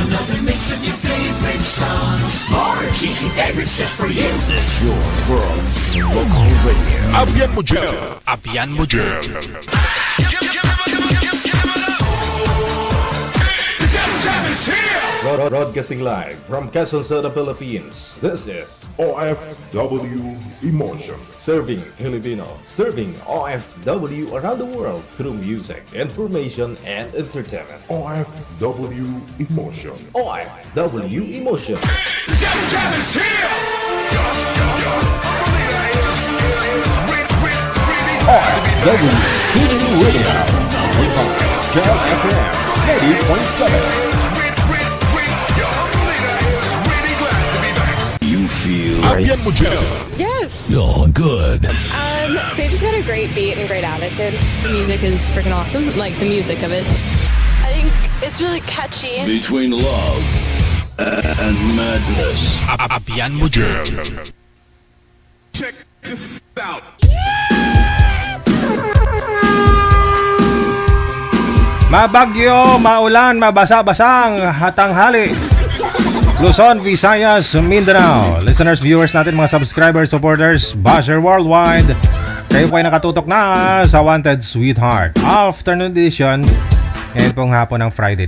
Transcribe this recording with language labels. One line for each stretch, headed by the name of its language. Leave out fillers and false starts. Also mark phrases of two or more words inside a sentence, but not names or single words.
English: Another mix of your favorite songs. More cheesy favorites just for you. This is your world. Local radio.
Cebuano: Abyan mo dyan. Abyan mo dyan.
English: Broadcasting live from Quezon City, Philippines. This is OFW Emotion. Serving Filipino, serving OFW around the world through music, information, and entertainment. OFW Emotion. OFW Emotion. OFW Tuning Radio. Jam FM 80.7. You feel
Cebuano: Abyan mo dyan.
English: Yes. You're good. They just got a great beat and great attitude. The music is freaking awesome. Like the music of it. I think it's really catchy. Between love and madness.
Cebuano: Abyan mo dyan.
English: Check this out.
Filipino: Mabagyo, maulan, mabasa-basang tanghali. Luzon, Visayas, Mindanao.
English: Listeners, viewers
Filipino: natin, mga
English: subscribers, supporters, basher worldwide.
Filipino: Kayo po ay nakatutok na sa Wanted Sweetheart Afternoon Edition. Ngayon pong hapon ng Friday.